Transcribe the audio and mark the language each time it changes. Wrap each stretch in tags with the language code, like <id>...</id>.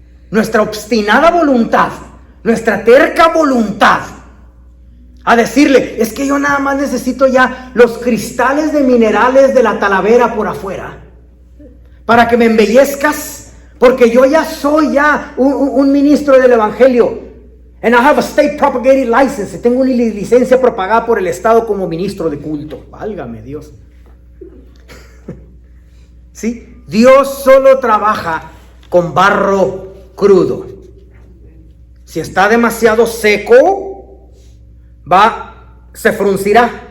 <es>Nuestra obstinada voluntad, nuestra terca voluntad a decirle, es que yo nada más necesito ya los cristales de minerales de la Talavera por afuera para que me embellezcas, porque yo ya soy un ministro del Evangelio.</es> <en>And I have a state propagated license.</en> <es>Tengo una licencia propagada por el Estado como ministro de culto. Válgame Dios. ¿Sí? Dios solo trabaja con barro crudo. Si está demasiado seco, se fruncirá.</es>